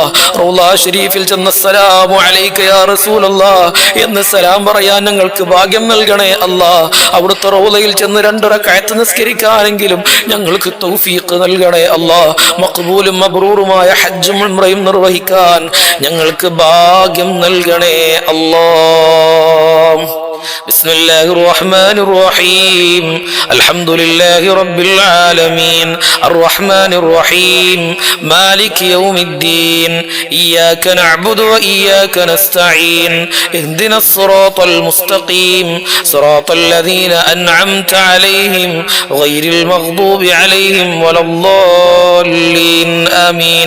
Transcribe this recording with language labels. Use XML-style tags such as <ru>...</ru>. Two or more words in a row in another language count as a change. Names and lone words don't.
<ml>റൗള ശരീഫിൽ ചെന്ന</ml> <ar>السلام عليك يا رسول الله</ar> <ml>എന്ന് സലാം പറയാൻ ഞങ്ങൾക്ക് ഭാഗ്യം നൽകണേ അല്ലാഹ്. അവിടുത്തെ റൗളയിൽ ചെന്ന് 2 റക്അത്ത് നിസ്കരിക്കാനെങ്കിലും ഞങ്ങൾക്ക് തൗഫീഖ് നൽകണേ അല്ലാഹ്. മഖ്ബൂലും മബ്റൂറുമായ ഹജ്ജും ഉംറയും നിർവഹിക്കാൻ ഞങ്ങൾക്ക് ഭാഗ്യം നൽകണേ അല്ലാഹ്.</ml> <ar>بسم الله الرحمن الرحيم. الحمد لله رب العالمين الرحمن الرحيم مالك يوم الدين إياك نعبد وإياك نستعين اهدنا الصراط المستقيم صراط الذين أنعمت عليهم غير المغضوب عليهم ولا الضالين آمين.</ar>